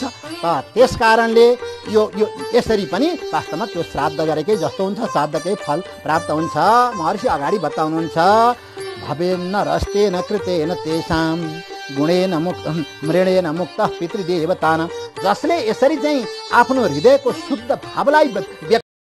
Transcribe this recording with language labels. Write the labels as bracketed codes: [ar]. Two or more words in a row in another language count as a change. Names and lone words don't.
[ne] त त्यस कारणले यो यसरी पनि वास्तवमा त्यो श्राद्ध गरेकै जस्तो हुन्छ, श्राद्धकै फल प्राप्त हुन्छ। महर्षि अगाडि बताउनुहुन्छ [sa] भवेन्न रस्तेन कृतेन तेषां गुणेन मुक्त मृणेन मुक्त पितृदेवतान। [ne] जसले यसरी चाहिँ आफ्नो हृदयको शुद्ध भावलाई व्यक्त